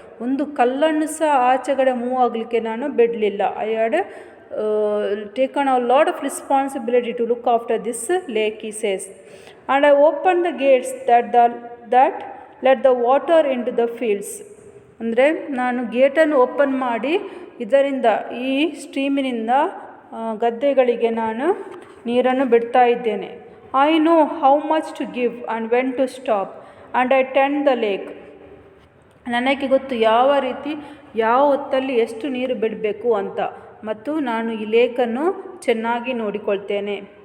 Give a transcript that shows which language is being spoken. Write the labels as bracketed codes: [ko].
[kn] ಒಂದು ಕಲ್ಲನ್ನು ಸಹ ಆಚೆಗಡೆ ಮೂವ್ ಆಗಲಿಕ್ಕೆ ನಾನು ಬಿಡಲಿಲ್ಲ. [en] I had taken a lot of responsibility to look after this lake, he says. And I opened the gates that let the water into the fields. [kn] ಅಂದರೆ ನಾನು ಗೇಟನ್ನು ಓಪನ್ ಮಾಡಿ ಇದರಿಂದ ಈ ಸ್ಟ್ರೀಮಿನಿಂದ ಗದ್ದೆಗಳಿಗೆ ನಾನು ನೀರನ್ನು ಬಿಡ್ತಾ ಇದ್ದೇನೆ. [en] I know how much to give and when to stop and I tend the lake. [kn] ನನಗೆ ಗೊತ್ತು ಯಾವ ರೀತಿ ಯಾವ ಹೊತ್ತಲ್ಲಿ ಎಷ್ಟು ನೀರು ಬಿಡಬೇಕು ಅಂತ, ಮತ್ತು ನಾನು ಈ ಲೇಕನ್ನು ಚೆನ್ನಾಗಿ ನೋಡಿಕೊಳ್ತೇನೆ.